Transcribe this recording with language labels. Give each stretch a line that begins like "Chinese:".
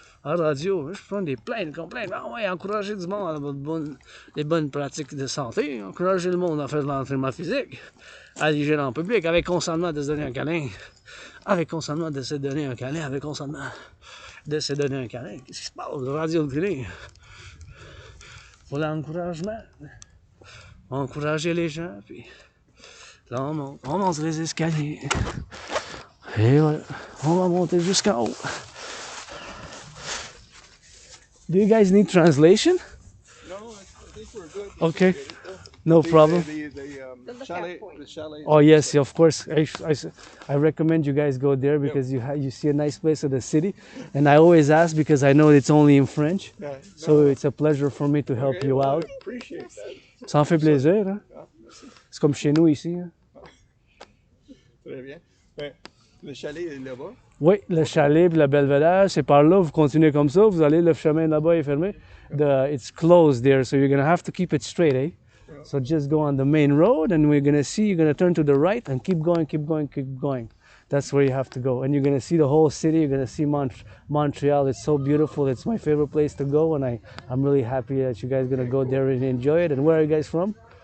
French: À la radio, je prends des plaintes. Ah ouais, encourager du monde à les bonnes pratiques de santé, encourager le monde à faire de l'entraînement physique, à l'hygiène en public, avec consentement de se donner un câlin, avec consentement de se donner un câlin, avec consentement de se donner un câlin. Qu'est-ce qui se passe, radio télé? Pour l'encouragement, encourager les gens, puis là on monte les escaliers, et voilà, on va monter jusqu'en haut.
English: Do you guys need translation? No, I think we're good. Okay, no problem. The chalet. Oh yes, of course. I recommend you guys go there because you see a nice place of the city, and I always ask because I know it's only in French, so it's a pleasure for me to help you out. Appreciate that.
French: Ça en fait plaisir, hein? C'est comme chez nous ici. Hein? Très bien. Ben, le chalet est là-bas. Oui, le chalet et le belvédère, c'est par là. Vous continuez comme ça, vous allez, le chemin là-bas est fermé.
English: It's closed there, so you're gonna have to keep it straight, eh? So just go on the main road and you're gonna turn to the right and keep going. That's where you have to go. And you're gonna see the whole city, you're gonna see Montreal. It's so beautiful. It's my favorite place to go, and I'm really happy that you guys are gonna go there and enjoy it. And where are you guys from?